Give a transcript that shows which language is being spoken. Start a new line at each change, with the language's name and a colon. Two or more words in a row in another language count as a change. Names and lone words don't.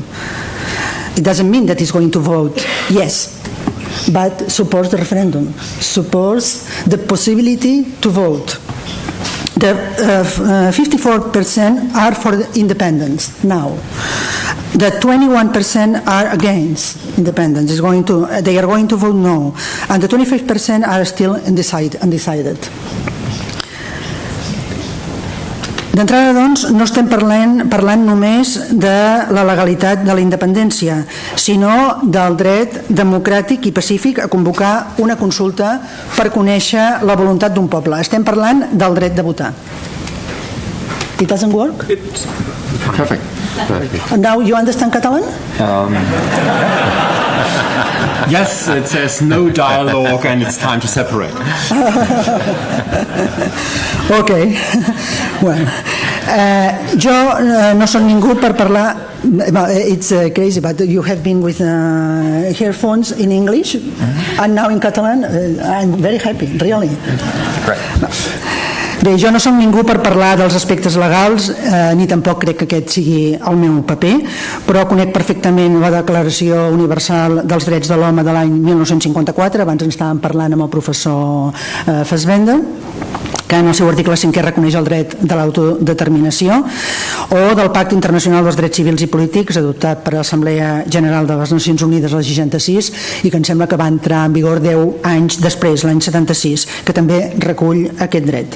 English: It doesn't mean that it's going to vote yes, but supports the referendum, supports the possibility to vote. The 54% are for independence now. The 21% are against independence. They are going to vote no, and the 25% are still undecided.
Catalan: D'entrada, doncs, no estem parlant només de la legalitat de la independència, sinó del dret democràtic i pacífic a convocar una consulta per conèixer la voluntat d'un poble. Estem parlant del dret de votar.
English: It doesn't work? Perfect. And now you understand Catalan? Yes, it says no dialogue and it's time to separate. Okay. Well,
Catalan: Jo no soc ningú per parlar.
English: It's crazy, but you have been with earphones in English and now in Catalan. I'm very happy, really.
Catalan: Bé, jo no soc ningú per parlar dels aspectes legals, ni tampoc crec que aquest sigui el meu paper, però conec perfectament la Declaració Universal dels Drets de l'Home de l'any 1954, abans en estàvem parlant amb el professor Fassbender, que en el seu article 5è reconeix el dret de l'autodeterminació, o del Pacte Internacional dels Drets Civils i Polítics, adoptat per l'Assemblea General de les Nacions Unides el 66 i que em sembla que va entrar en vigor 10 anys després, l'any 76, que també recull aquest dret.